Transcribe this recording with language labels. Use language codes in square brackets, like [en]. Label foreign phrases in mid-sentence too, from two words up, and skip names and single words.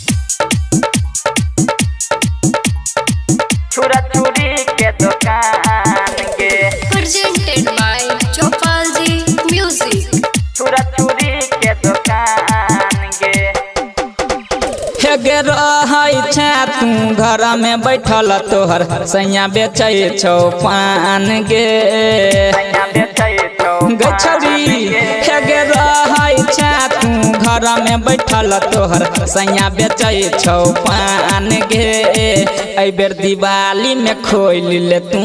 [mai] छुरा छुरी के दुकान गे [en] presented by Chopal Ji Music। [mai] छुरा छुरी के दुकान गे हे गे रहै छै तू घर में बैठल तोहर सैया बेचै छौ पान गे सैया बेचै छौ गे छौरी हे गे रहै छै तू घर में बैठल तोहर सैया बेचै छौ पान गे एहि बेर दिवाली में खोल ले तू